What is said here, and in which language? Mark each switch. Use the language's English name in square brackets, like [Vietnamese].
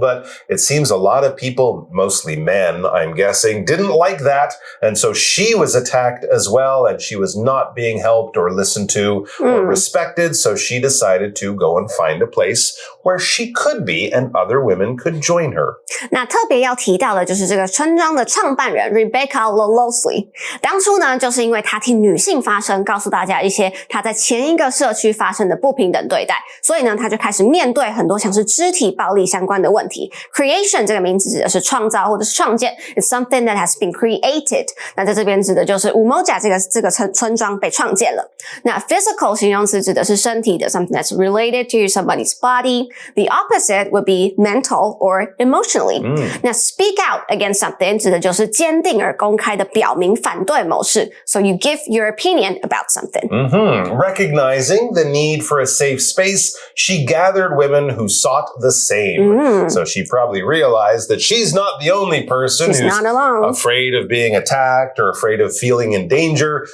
[English] But it seems a lot of people, mostly men, I'm guessing, didn't like that. And so she was attacked as well, and she was not being helped or listened to or respected. So she decided to go and find a place where she could be and other women could join her. [Chinese] 那特别要提到的就是这个村庄的创办人 Rebecca Lolosoli。当初呢，就是因为她替女性发声，告诉大家一些她在前一个社区发生的不平等对待，所以呢，她就开始面对很多像是肢体暴力相关的问题。 [English] Creation [Chinese] 这个名词指的是创造或者是创建 [English] ，It's something that has been created。 [Chinese] 那在这边指的就是 Umoja 这个村庄被创建了。 [English] 那 physical [Chinese] 形容词指的是身体的 [English] something that's related to somebody's body。The opposite would be mental or emotionally. [Chinese] 那 [English] speak out against something [Chinese] 指的就是坚定而公开的表明反对某事。 [English] So you give your opinion about something. Recognizing the need for a safe space, she gathered women who sought the same. So she probably realized that she's not the only person who's not alone. Afraid of being attacked or afraid of feeling in danger.